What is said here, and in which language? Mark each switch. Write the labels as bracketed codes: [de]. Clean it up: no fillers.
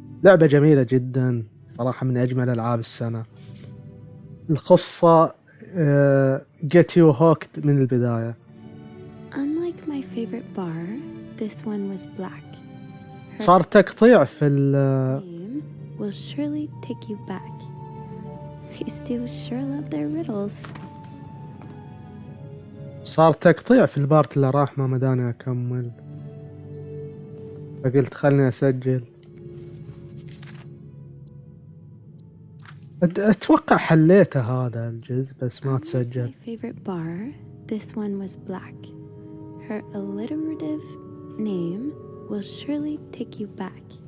[ar] لعبة جميلة جدا صراحة، من أجمل ألعاب السنة. القصة [en] get you hooked [ar] من البداية. [en] Unlike my favorite bar, this one was black. [ar] صار تقطيع في [en] Name will surely take you back. These two sure love their riddles. [ar] صار تقطيع في البارت اللي راح، ما مداني أكمل، فقلت خلني أسجل. أتوقع حليته هذا الجزء بس ما تسجل. [en] My favorite bar, this one was black. Her alliterative name will surely take you back.